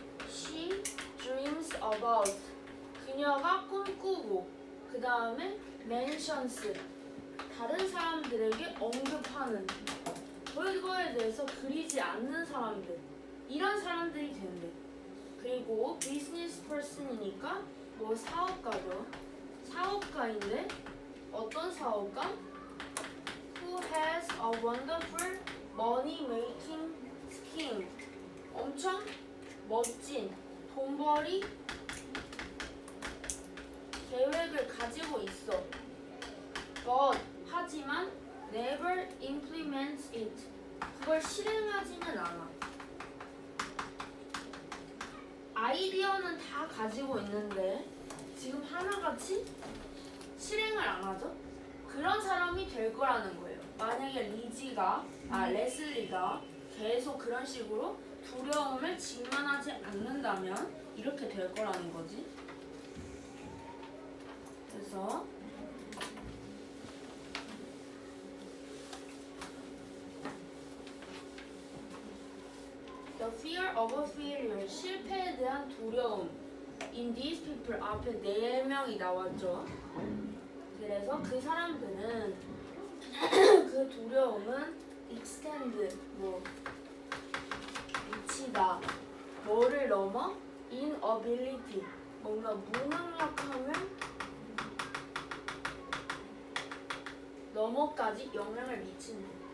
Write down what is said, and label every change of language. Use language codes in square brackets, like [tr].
[en] She dreams about [ko] 그녀가 꿈꾸고 그 다음에 [en] mentions [ko] 다른 사람들에게 언급하는 그거에 대해서 그리지 않는 사람들 이런 사람들이 된대. 그리고 비즈니스 퍼슨이니까 뭐 사업가죠. 사업가인데 어떤 사업가? [en] Who has a wonderful money making scheme [ko] 엄청 멋진 돈벌이 계획을 가지고 있어. [en] But [ko] 하지만 [en] never implements it [ko] 그걸 실행하지는 않아. 아이디어는 다 가지고 있는데 지금 하나같이 실행을 안 하죠? 그런 사람이 될 거라는 거예요. 만약에 레슬리가 계속 그런 식으로 두려움을 직면하지 않는다면 이렇게 될 거라는 거지. 그래서 [en] The fear of a failure [ko] 실패에 대한 두려움 [en] in these people [ko] 앞에 4명이 나왔죠. 그래서 그 사람들은 그 두려움은 extend 뭐 미치다 뭐를 넘어 inability 뭔가 무능력함을 넘어까지 영향을 미친대.